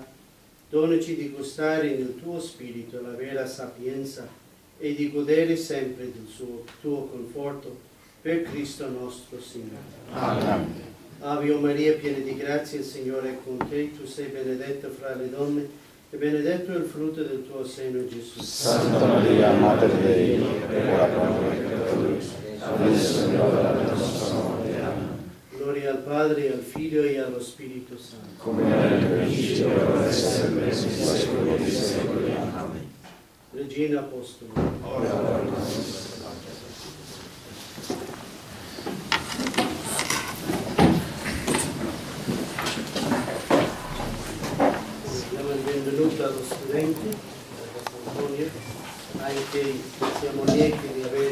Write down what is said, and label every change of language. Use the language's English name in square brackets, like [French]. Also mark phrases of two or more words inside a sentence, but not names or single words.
[Italian] Donaci di gustare nel tuo Spirito la vera sapienza e di godere sempre del tuo conforto per Cristo nostro Signore. Amen. Ave Maria, piena di grazia, il Signore è con te. Tu sei benedetta fra le donne e benedetto è il frutto del tuo seno, Gesù. [Latin] Santa Maria, Mater Dei, ora pro nobis peccatoribus, [Italian] adesso è l'ora della nostra morte. Amen. Gloria al Padre, al Figlio e allo Spirito Santo. Come era nel principio, ora e sempre, nei secoli dei secoli. Amen. [Latin] Regina Apostoli. Ora pro nobis. [Italian] Diamo il benvenuto allo studente, a Antonio, anche siamo lieti di avere